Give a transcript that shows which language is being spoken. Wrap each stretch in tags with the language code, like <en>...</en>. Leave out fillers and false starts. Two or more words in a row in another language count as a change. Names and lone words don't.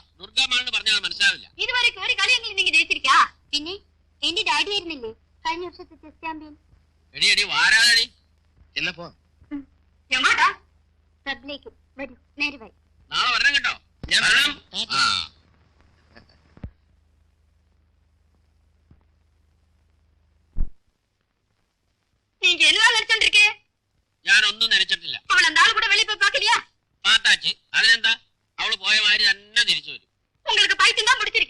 <ml>ദുർഗാമാണെന്ന് പറഞ്ഞാൽ മനസ്സിലാവില്ല. ഇതുവരെ ഒരു കളിയെങ്കിലും നിങ്ങൾ ജയിച്ചിരിക്കാ. പിന്നെ എന്റെ ഡാഡി ആയിരുന്നില്ലേ കഴിഞ്ഞ വർഷത്തെ ചെസ് ചാമ്പ്യൻ. എടി വാരാതടി. എന്നപ്പോ എങ്ങോട്ടാ? ക്ലബിലേക്ക് വരൂ, നേരെ വരും. നാളെ വരണം കേട്ടോ. ഞാൻ വരണം. ആ</ml> <ta>நீங்க என்ன நினைச்சோண்டிருக்கே?</ta> <ml>ഞാനൊന്നും നനച്ചിട്ടില്ല.</ml> <ta>அவள அந்த ஆளு கூட வெளிய போய் பாக்கலையா?</ta> <ml>പാത്താച്ച് അതിനെന്താ, അവള് പോയ മാതിരി തന്നെ തിരിച്ചു വരും.</ml> <ta>உங்களுக்கு பைத்தியம் தான் முடிச்சிருக்கு.</ta>